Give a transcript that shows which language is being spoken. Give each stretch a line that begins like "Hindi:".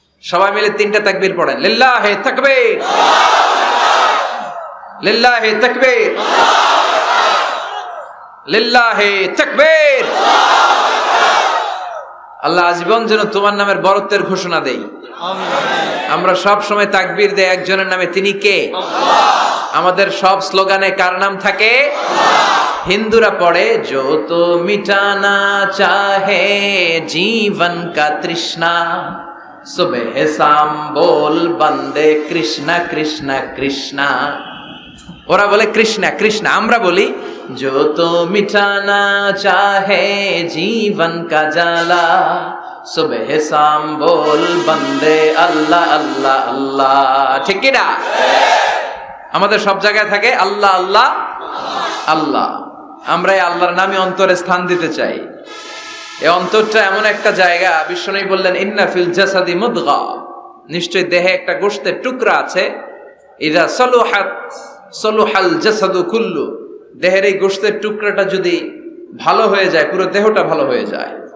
Bangla: সবাই মিলে 3টা তাকবীর পড়েন। লিল্লাহি তাকবীর, লিল্লাহি তাকবীর, লিল্লাহি তাকবীর। আল্লাহ আজীবন যেন তোমার নামের বরত্বের ঘোষণা দেই। আমরা সব সময় তাকবীর দেই একজনের নামে, তিনি কে? আমাদের সব স্লোগানে কার নাম থাকে? হিন্দুরা পড়ে
Hindi: जो तो मिटाना चाहे जीवन का तृष्णा सुबह शाम बोल बंदे कृष्णा कृष्णा कृष्णा।
Bangla: ওরা বলে কৃষ্ণা কৃষ্ণা, আমরা বলি
Hindi: जो तो मिटाना चाहे जीवन का जाला सुबह शाम बोल बंदे अल्लाह अल्लाह अल्लाह।
Bangla: ঠিক কি না? আমাদের সব জায়গায় থাকে আল্লাহ আল্লাহ আল্লাহ। আমরা এই আল্লাহর নামে অন্তরে স্থান দিতে চাই। এই অন্তরটা এমন একটা জায়গা, বিশ্বনবী বললেন
Arabic: ইন্না ফিল জাসাদি মুদগা,
Bangla: নিশ্চয় দেহে একটা গোশতের টুকরা আছে,
Arabic: ইযা সালুহাত সালুহাল জাসাদু কুল্লু,
Bangla: দেহের এই গোশতের টুকরাটা যদি ভালো হয়ে যায় পুরো দেহটা ভালো হয়ে যায়।